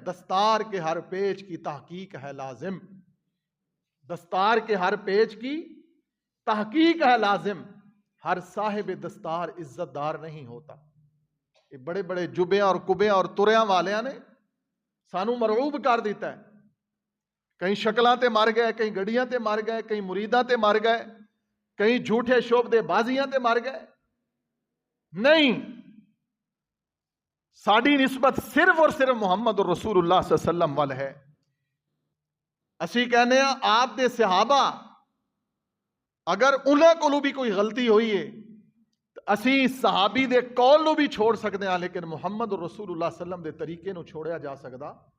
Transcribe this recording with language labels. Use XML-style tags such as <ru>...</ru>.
<ur>دستار کے ہر پیج کی تحقیق ہے لازم. دستار کے ہر پیج کی تحقیق ہے لازم. ہر صاحب دستار عزت دار نہیں ہوتا.</ur> <pa>یہ بڑے بڑے جبے اور کبے اور تریاں والیاں نے سانو مرعوب کر دیتا ہے. کئی شکلاں تے مر گئے، کئی گڑیاں تے مر گئے، کئی مریداں تے مر گئے، کئی جھوٹے شعبدے بازیاں تے مر گئے. نہیں، ساڈی نسبت صرف اور صرف محمد رسول اللہ صلی اللہ علیہ وسلم وال ہے. اسی کہنے ہیں آپ دے صحابہ اگر انہاں کولوں بھی کوئی غلطی ہوئی ہے اسی صحابی دے قول نو بھی چھوڑ سکتے ہیں، لیکن محمد رسول اللہ صلی اللہ علیہ وسلم دے طریقے نو چھوڑیا جا سکتا.</pa>